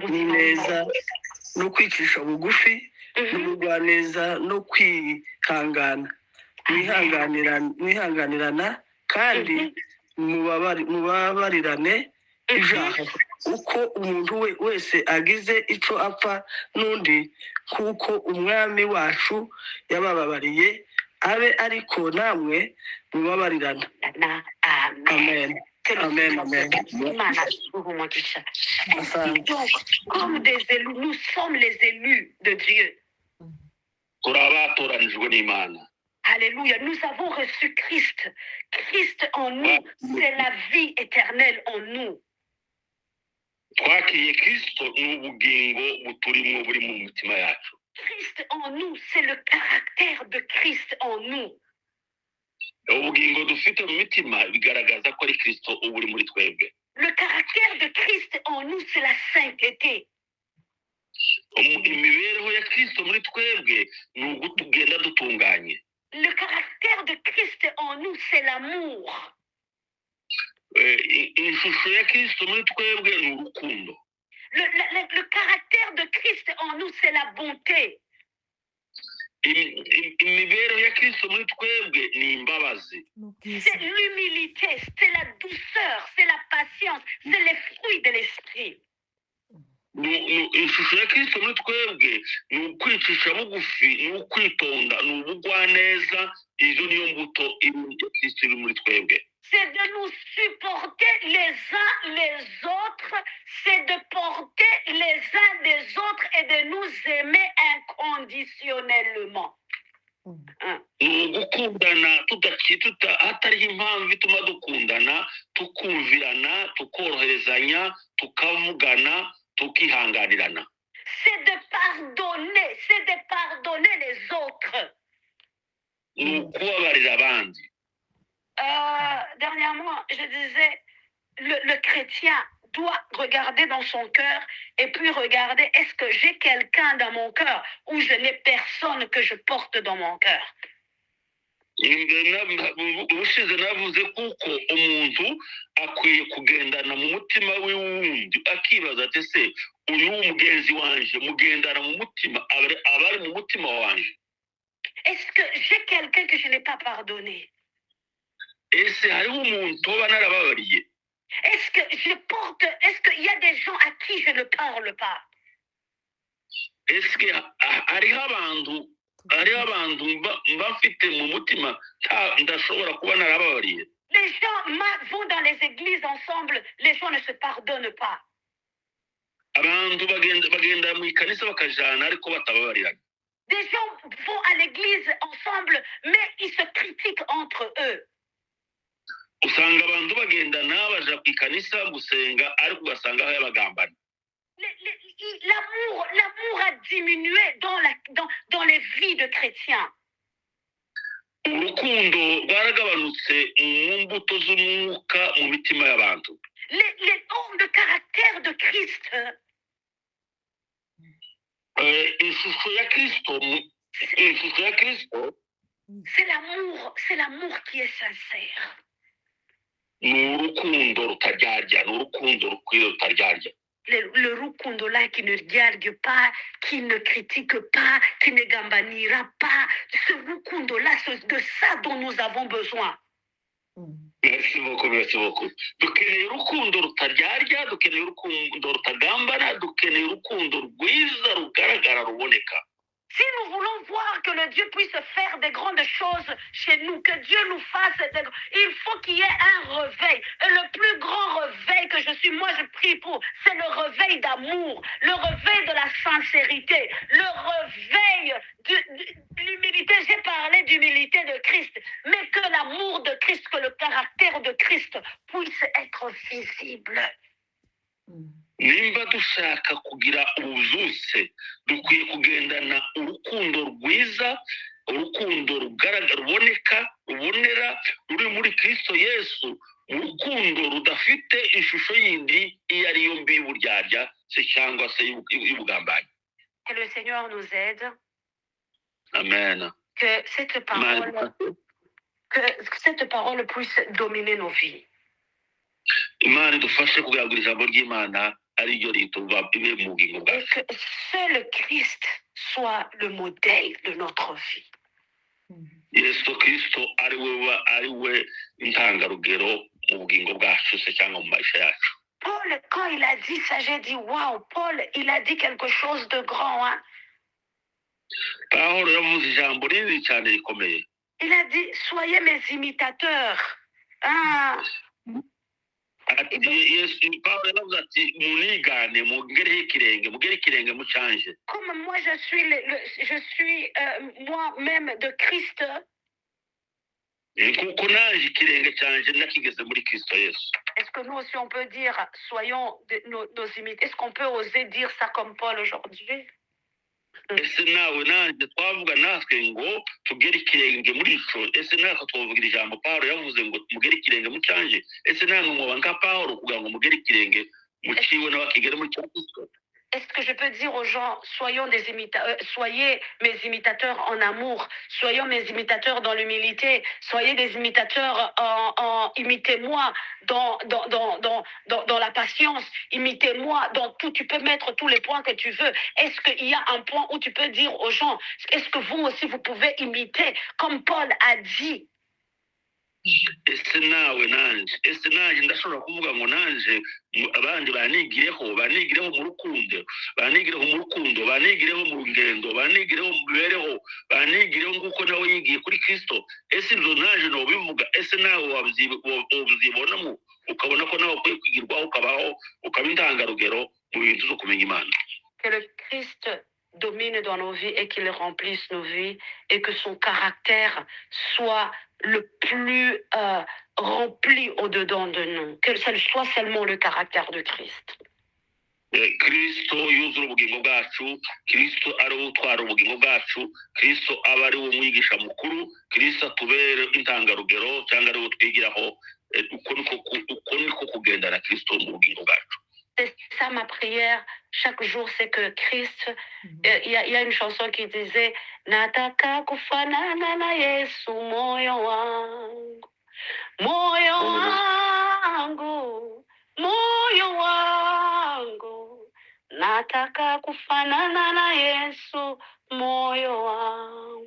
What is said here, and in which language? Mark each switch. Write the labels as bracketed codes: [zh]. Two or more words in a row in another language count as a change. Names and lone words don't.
[rw] n'ineza no kwicisha bugufi n'ubugwaneza no kwihangana mwihanganirana kandi mubabarirane ibyaha uko umuntu wese agize icyo apfa n'undi kuko umwami wacu yabababariye abe ariko namwe mubabarirana. Amen. Amen, amen. [fr] Donc, comme des élus, nous sommes les élus de Dieu. [rw] turi abatoranijwe n'imana [fr] Alléluia. Nous avons reçu Christ. Christ en nous, c'est la vie éternelle en nous. [rw] twakiriye kristo ni ubugingo buturimo buri mu mitima yacu [fr] Christ en nous, c'est le caractère de Christ en nous. [rw] ubugingo dufite mu mitima bigaragaza ko ari kristo uba uri muri twebwe [fr] Le caractère de Christ en nous, c'est la sainteté. [rw] imibereho ya kristo muri twebwe ni ugutugenda dutunganye [fr] Le caractère de Christ en nous, c'est l'amour. [rw] ishusho ya kristo muri twebwe ni urukundo [fr] Le caractère de Christ en nous, c'est la bonté. [rw] imibereho ya kristo muri twebwe ni imbabazi [fr] C'est l'humilité, c'est la douceur, c'est la patience, c'est les fruits de l'esprit. [rw] ishusho ya kristo muri twebwe ni ukwicisha bugufi ni ukwitonda ni ubugwaneza izo niyo mbuto ya kristo iri muri twebwe [fr] C'est de nous supporter les uns les autres, c'est de porter les uns des autres et de nous aimer inconditionnellement. [rw] ni ugukundana hatariho impamvu ituma dukundana tukumvirana tukoroherezanya tukavugana tukihanganirana [fr] C'est de pardonner les autres. [rw] ni ukubabarira abandi [fr] Dernièrement, je disais, le chrétien doit regarder dans son cœur et puis regarder, est-ce que j'ai quelqu'un dans mon cœur ou je n'ai personne que je porte dans mon cœur. [rw] ubushize navuze kuko umuntu akwiye kugendana mu mutima we wundi akibaza ati se uyu mugenzi wanje mugendana mu mutima abari mu mutima wanje [fr] Est-ce que j'ai quelqu'un que je n'ai pas pardonné? [rw] ese hariho umuntu uba narababariye [fr] Est-ce qu'il y a des gens à qui je ne parle pas? [rw] ese hariho abantu mba mfite mu mutima ndashobora kuba narababariye [fr] Les gens vont dans les églises ensemble, les gens ne se pardonnent pas. [rw] abantu bagenda mu ikanisa bakajana ariko batababarirana [fr] Des gens vont à l'église ensemble, mais ils se critiquent entre eux. [rw] usanga abantu bagendana baja ku ikanisa gusenga ariko ugasanga aho yabagambana [fr] L'amour a diminué dans les vies de chrétiens. [rw] urukundo rwaragabanutse mu mbuto z'umwuka mu mitima y'abantu [fr] Le caractère de Christ, [rw] ishusho ya kristo [fr] c'est l'amour qui est sincère. [rw] ni urukundo rutaryarya, ni urukundo rukwiye rutaryarya. [fr] Le rukundo là qui ne diargue pas, qui ne critique pas, qui ne gambanira pas. Ce rukundo là, c'est de ça dont nous avons besoin. Merci beaucoup, merci beaucoup. [rw] Dukeneye urukundo rutaryarya, dukeneye urukundo rutagambana, dukeneye urukundo rwiza rugaragara ruboneka. [fr] Si nous voulons voir que le Dieu puisse faire des grandes choses chez nous, que Dieu nous fasse il faut qu'il y ait un réveil. Et le plus grand réveil que je suis, moi je prie pour, c'est le réveil d'amour, le réveil de la sincérité, le réveil de l'humilité. J'ai parlé d'humilité de Christ, mais que l'amour de Christ, que le caractère de Christ puisse être visible. [rw] Nimba dushaka kugira ubuzuse, dukwiye kugendana urukundo rwiza, urukundo rugaragara ruboneka, rubonera ruri muri Kristo Yesu, urukundo rudafite ishusho yindi iyo ari yo mbi y'uburyarya se cyangwa se y'ubugambanyi. [fr] Que le Seigneur nous aide. Amen. Que cette parole puisse dominer nos vies. [rw] Imana idufashe kugira ngo ijambo ry'Imana ari ryo rituba ibe mu bugingo [fr] Et [rw] bwacu. [fr] que seul Christ soit le modèle de notre vie. [rw] Yesu Kristo ari we intangarugero mu bugingo bwacu se cyangwa mu [sw] maisha yacu. [fr] Paul, quand il a dit ça, j'ai dit, waouh, Paul, il a dit quelque chose de grand. Hein? [rw] Pawulo yavuze ijambo rinini cyane rikomeye. [fr] Il a dit, soyez mes imitateurs. Ah. [rw] Pawulo yaravuze ati munigane mugereho ikirenge, mugere ikirenge mucanje. [fr] Comme moi je suis moi-même de Christ. [rw] Kuko naje ikirenge canje nakigeze muri Kristo Yesu. [fr] Est-ce que nous aussi on peut dire, soyons nos imitateurs? Est-ce qu'on peut oser dire ça comme Paul aujourd'hui? [rw] Ese nawe nanjye twavuga natwe ngo tugere ikirenge muri ico, ese natwe twavugira ijambo Pawulo yavuze ngo mugere ikirenge mucanje, ese namwe mwoba nka Pawulo kugira ngo mugere ikirenge muciwe n'abakigere muri Kristo? [fr] Est-ce que je peux dire aux gens, soyez mes imitateurs en amour, soyons mes imitateurs dans l'humilité, soyez des imitateurs imitez-moi dans la patience, imitez-moi dans tout, tu peux mettre tous les points que tu veux. Est-ce qu'il y a un point où tu peux dire aux gens, est-ce que vous aussi vous pouvez imiter, comme Paul a dit? [rw] Ese nawe nanje ndashobora kuvuga ngo nanje abandi banigireho mu rukundo, banigireho mu ngendo, banigireho mu mibereho, banigireho nk'uko nawe yigiye kuri Kristo. Ese ibyo naje no bivuga, ese nawe wabyibonamo ukabona ko nawe ukwiye kwigirwaho ukabaho ukaba intangarugero mu bintu zo kumenya Imana. [fr] Que le Christ domine dans nos vies et qu'il remplisse nos vies et que son caractère soit le plus rempli au-dedans de nous, que ce soit seulement le caractère de Christ. [rw] Kristo yuzura ubugingo bwacu, Kristo ari we utwara ubugingo bwacu, Kristo aba ari we mwigisha mukuru, Kristo atubere intangarugero cyangwa ari we twigiraho, uko niko kugendana Kristo mu bugingo bwacu. [fr] C'est ça ma prière chaque jour, c'est que Christ, il y a une chanson qui disait [sw] Nataka kufanana na Yesu moyo wangu, moyo wangu, moyo wangu, nataka kufanana na Yesu moyo wangu.